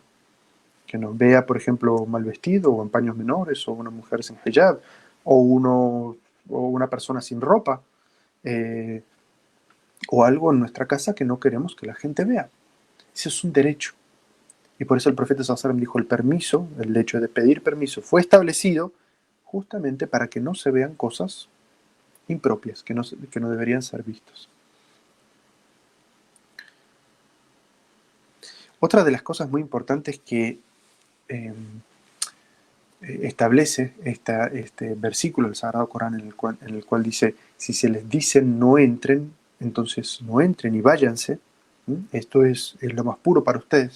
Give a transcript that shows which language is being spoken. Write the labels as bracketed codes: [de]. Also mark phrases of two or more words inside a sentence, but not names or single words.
[es] Que nos vea, por ejemplo, mal vestido o en paños menores, o una mujer sin hijab, o una persona sin ropa, o algo en nuestra casa que no queremos que la gente vea. Ese es un derecho. Y por eso el profeta [ar] صلى الله عليه وسلم [es] dijo: el permiso, el hecho de pedir permiso, fue establecido justamente para que no se vean cosas impropias, que no deberían ser vistos. Otra de las cosas muy importantes que establece este versículo del Sagrado Corán, en el cual dice: si se les dice no entren, entonces no entren y váyanse, esto es lo más puro para ustedes.